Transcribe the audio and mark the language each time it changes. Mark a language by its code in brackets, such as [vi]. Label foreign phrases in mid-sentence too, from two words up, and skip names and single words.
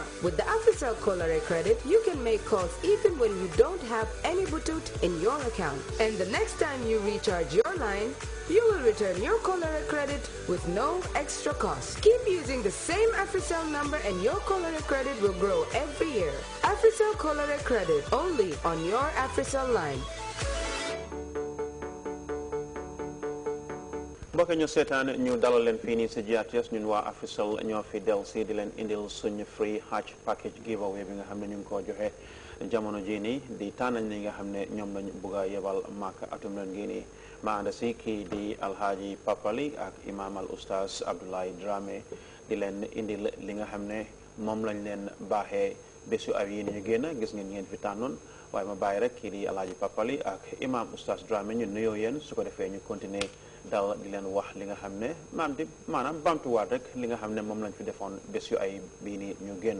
[en] With the AfriCell Cholera Credit, you can make calls even when you don't have any butut in your account. And the next time you recharge your line, you will return your Cholera Credit with no extra cost. Keep using the same AfriCell number and your Cholera Credit will grow every year. AfriCell Cholera Credit, only on your AfriCell line. [wo] mbokk ñu seetaan ñu dalal leen fii nii si GRTS ñun waa AfriCell ñoo fi del si di leen indil suñu [en] free Hajj package giveaway [wo] bi nga xam ne ñu ngi ko joxe jamono jii nii di tànnañ ñi nga xam ne ñoom lañ bugg a yebal Makka atum leen gii nii ma ànd si kii di Alhaji Papali ak imam al oustaz Abdoulaye Dramé di leen indil li nga xam ne moom lañ leen baaxee bésu ay yi ñu génn gis ngeen fi tànnoon waaye ma bàyyi rek kii di Alhaji Papali ak imam oustaz Dramé ñu nuyoo yéen su ko defee ñu continuer dal di leen wax li nga xam ne maanaam bamtuwaat rek li nga xam ne moom lañ fi defoon bés yu ay bii nii ñu génn.